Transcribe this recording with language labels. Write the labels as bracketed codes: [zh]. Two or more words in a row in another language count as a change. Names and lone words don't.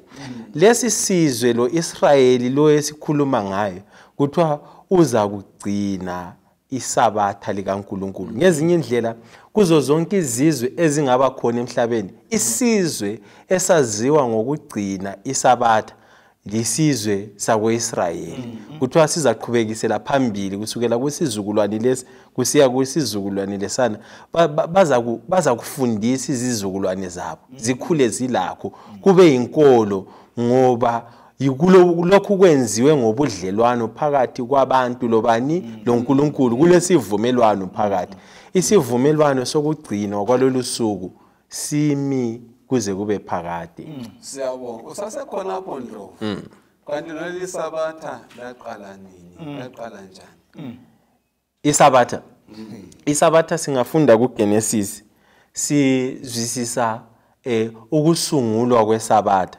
[nd] Lesi sizwe lo Israyeli lo esikhuluma ngayo kuthiwa uza kugcina isabatha likaNkulunkulu. Ngezinye indlela kuzo zonke izizwe ezingaba khona emhlabeni, isizwe esaziwa ngokugcina isabatha lisizwe sako-Israyeli. Kuthiwa sizaqhubekisela phambili kusukela kwisizukulwane lesi kusiya kwisizukulwane lesana, baza kufundisa izizukulwane zabo zikhule zilakho kube yinkolo, ngoba lokhu kwenziwe ngobudlelwano phakathi kwabantu lobani loNkulunkulu. Kulesivumelwano phakathi, isivumelwano sokugcinwa kwalolu suku simi kuze kube phakade. Siyabonga. Usasekhona lapho Ndlovu. Kanti leli sabatha laqala nini? Laqala njani? Isabatha. Isabatha singafunda kuGenesis sizwisisa ukusungulwa kwesabatha.